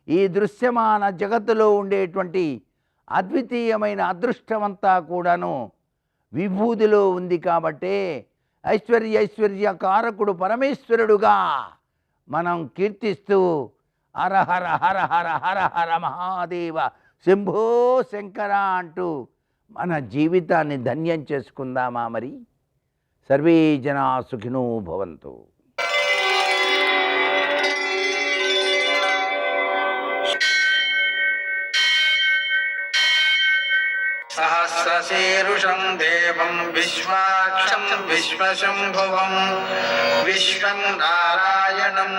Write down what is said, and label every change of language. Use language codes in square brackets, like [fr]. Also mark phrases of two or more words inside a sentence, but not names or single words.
[te] ఈ దృశ్యమాన జగత్తులో ఉండేటువంటి అద్వితీయమైన అదృష్టమంతా కూడాను విభూతిలో ఉంది కాబట్టే ఐశ్వర్య కారకుడు పరమేశ్వరుడుగా మనం కీర్తిస్తూ [sa] హర హర హర హర హర హర మహాదేవ శంభో శంకర [te] అంటూ మన జీవితాన్ని ధన్యం చేసుకుందామా? [sa] మరి సర్వే జనా సుఖినో భవంతు. सहस्रशीर्षं देवं विश्वाक्षं विश्वशम्भुवं विश्वं नारायणं